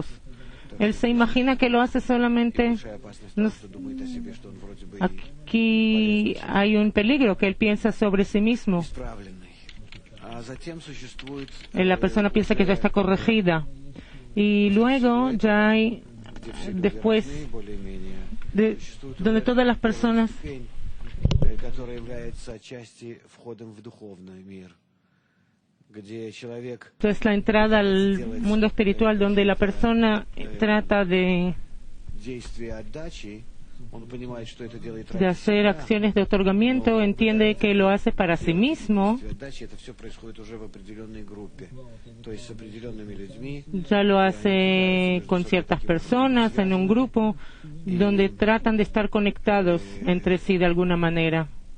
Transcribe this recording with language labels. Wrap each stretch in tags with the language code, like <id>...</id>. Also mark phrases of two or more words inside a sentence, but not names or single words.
<es>Él se imagina que lo hace solamente. Aquí hay un peligro, que él piensa sobre sí mismo. La persona piensa que ya está corregida. Y luego ya hay, después, donde todas las personas</es> <ru>которая является отчасти входом в духовный мир, где человек...</ru> <es>Es la entrada al mundo espiritual, donde la persona trata de hacer acciones de otorgamiento, entiende que lo hace para sí mismo. Ya lo hace con ciertas personas, en un grupo, donde tratan de estar conectados entre sí de alguna manera.</es>